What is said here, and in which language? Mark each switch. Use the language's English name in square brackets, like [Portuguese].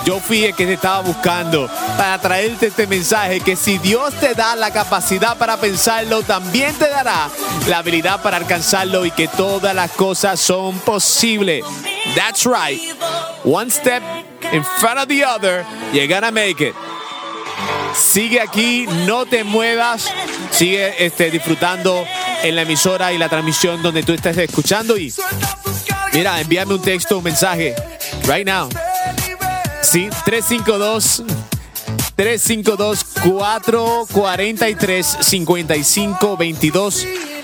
[Spanish] Yo fui el que te estaba buscando para traerte este mensaje, que si Dios te da la capacidad para pensarlo, también te dará la habilidad para alcanzarlo, y que todas las cosas son posibles. [English] That's right. One step in front of the other, you're gonna make it. [Spanish] Sigue aquí, no te muevas. Sigue disfrutando en la emisora y la transmisión donde tú estés escuchando. Y mira, envíame un texto, un mensaje. [English] Right now. [Spanish] Sí, 352-443-5522.